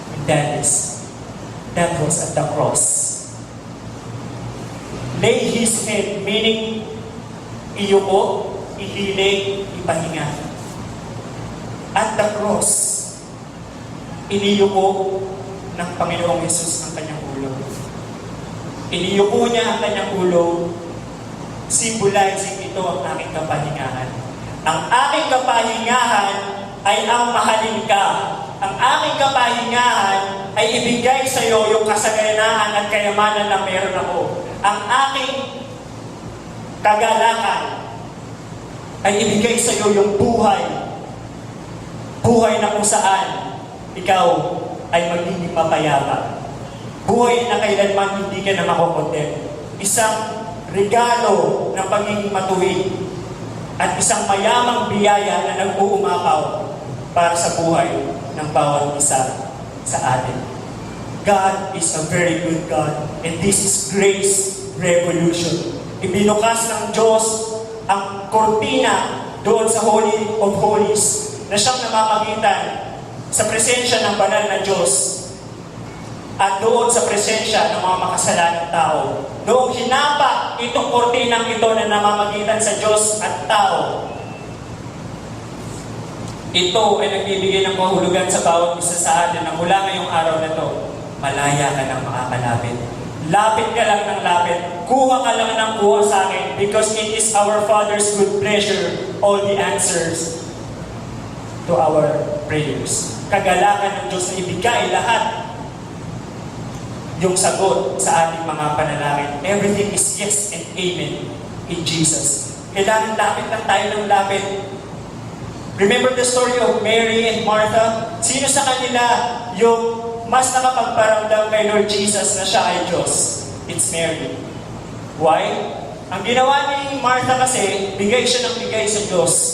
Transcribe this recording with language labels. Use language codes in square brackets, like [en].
[en] And that was at the cross. Lay his head, meaning [tl] iyuko, ihilig, ipahinga. [en] At the cross, [tl] iniyuko ng Panginoong Jesus ang kanyang ulo. Iniyuko niya ang kanyang ulo, symbolizing ito ang aking kapahingahan. Ang aking kapahingahan ay ang mahalin ka. Ang aking kapahingahan ay ibigay sa iyo yung kasaganahan at kayamanan na meron ako. Ang aking kagalakan ay ibigay sa iyo yung buhay. Buhay na kung saan ikaw ay magiging mapayapa. Buhay na kailanman hindi ka na makokondem. Isang regalo ng pagiging matuwid at isang mayamang biyaya na nag-uumapaw para sa buhay ng bawat isa sa atin. [en] God is a very good God, and this is grace revolution. [tl] Ibinukas ng Diyos ang kortina doon sa Holy of Holies na siyang namamagitan sa presensya ng banal na Diyos at doon sa presensya ng mga makasalanang tao. Doon hinapa itong kortinang ito na namamagitan sa Diyos at tao. Ito ay nagbibigay ng kahulugan sa bawat isa sa atin na mula ngayong araw na ito, malaya ka ng makakalapit. Lapit ka lang ng lapit. Kuha ka lang ng kuha sa akin [en] because it is our Father's good pleasure, all the answers to our prayers. [tl] Kagalakan ng Diyos na ibigay lahat yung sagot sa ating mga panalangin. [en] Everything is yes and amen in Jesus. [tl] Kailangan lapit lang tayo ng lapit. [en] Remember the story of Mary and Martha? [tl] Sino sa kanila yung mas nakapagparamdam kay Lord Jesus na siya ay Diyos? [en] It's Mary. Why? [tl] Ang ginawa ni Martha kasi, bigay siya ng bigay sa Diyos.